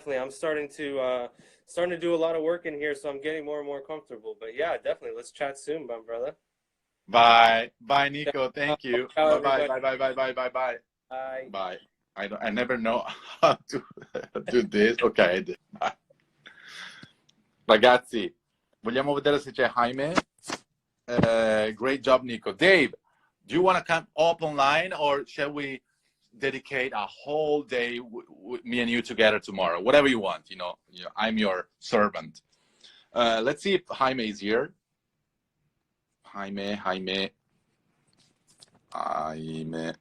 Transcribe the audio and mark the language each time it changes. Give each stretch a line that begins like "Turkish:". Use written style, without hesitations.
English: I'm starting to do a lot of work in here, so I'm getting more and more comfortable. But yeah, definitely. Let's chat soon, my brother. Bye, Nico. Thank you.
Italian: Ciao,
English: Bye. everybody. Bye. Bye. Bye. I never know how to do this. Ok, I did. Bye.
Italian: Ragazzi, vogliamo vedere se c'è Jaime.
English: Great job, Nico. Dave, do you want to come up online, or shall we dedicate a whole day with me and you together tomorrow? Whatever you want, you know, I'm your servant. Let's see if Jaime is here. Jaime. Jaime.